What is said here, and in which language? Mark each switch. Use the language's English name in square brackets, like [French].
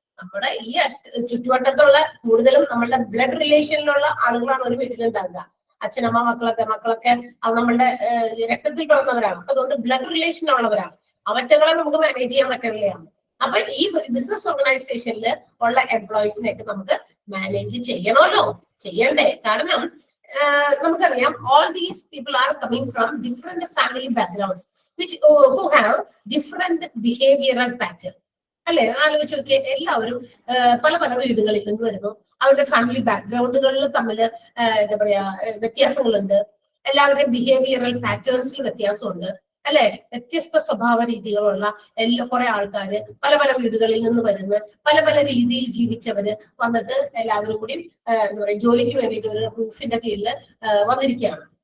[Malayalam] നമ്മുടെ ഈ ചുറ്റുവട്ടത്തുള്ള കൂടുതലും നമ്മളുടെ ബ്ലഡ് റിലേഷനിലുള്ള ആളുകളാണ് ഒരു വീട്ടിലുണ്ടാകുക. അച്ഛനമ്മ മക്കളൊക്കെ നമ്മളുടെ രക്തത്തിൽ പിറന്നവരാണ്. അതുകൊണ്ട് ബ്ലഡ് റിലേഷൻ ഉള്ളവരാണ്. അവറ്റകളെ നമുക്ക് മാനേജ് ചെയ്യാൻ പറ്റുകയാണ്. അപ്പൊ ഈ ബിസിനസ് ഓർഗനൈസേഷനിൽ ഉള്ള എംപ്ലോയീസിനെയൊക്കെ നമുക്ക് മാനേജ് ചെയ്യണമല്ലോ, ചെയ്യണ്ടേ? കാരണം നമുക്കറിയാം [English] all these people are coming from different family backgrounds which who have different behavioral pattern. [Malayalam] അല്ലെ, ആലോചിച്ച് നോക്കിയാൽ എല്ലാവരും പല പല വീടുകളിൽ നിന്ന് വരുന്നു. അവരുടെ ഫാമിലി ബാക്ക്ഗ്രൗണ്ടുകളിൽ തമ്മിൽ എന്താ പറയാ വ്യത്യാസങ്ങളുണ്ട്. എല്ലാവരുടെയും ബിഹേവിയറൽ പാറ്റേൺസിൽ വ്യത്യാസമുണ്ട് അല്ലെ. വ്യത്യസ്ത സ്വഭാവ രീതികളുള്ള കുറെ ആൾക്കാര് പല പല വീടുകളിൽ നിന്ന് വരുന്ന പല പല രീതിയിൽ ജീവിച്ചവര് വന്നിട്ട് എല്ലാവരും കൂടി എന്താ പറയാ ജോലിക്ക് വേണ്ടിയിട്ട് ഒരു റൂഫിന്റെ കീഴിൽ വന്നിരിക്കുകയാണ്.